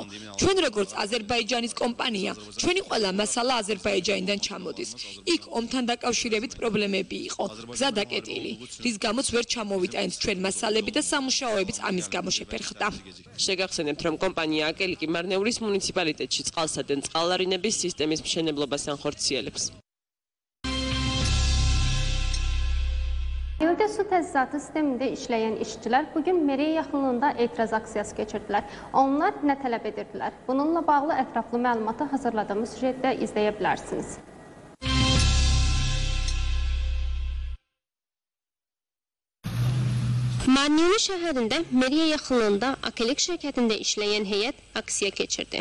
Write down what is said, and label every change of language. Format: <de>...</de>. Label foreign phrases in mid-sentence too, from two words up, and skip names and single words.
<ka>ჩვენ როგორც აზერბაიჯანის კომპანია, ჩვენი ყველა მასალა აზერბაიჯანიდან ჩამოდის. იქ ომთან დაკავშირებით პრობლემები იყო, გზა დაკეტილი, რის გამოც ვერ ჩამოვიტანეთ ჩვენ მასალები და სამუშაოებიც ამის გამო შეფერხდა. შეგახსენებთ, რომ კომპანია აკელიკი მარნეულის მუნიციპალიტეტში წყალსა და წყალარინების სისტემის მშენებლობას ანხორციელებს.</ka> <az>Evdə su təchizatı sistemində işləyən işçilər bugün meriyə yaxınlığında etiraz aksiyası keçirdilər. Onlar nə tələb edirdilər? Bununla bağlı ətraflı məlumatı hazırladığımız süjetdə izləyə bilərsiniz. Marneli şəhərində meriyə yaxınlığında Akelik şirkətində işləyən heyət aksiya keçirdi.</az>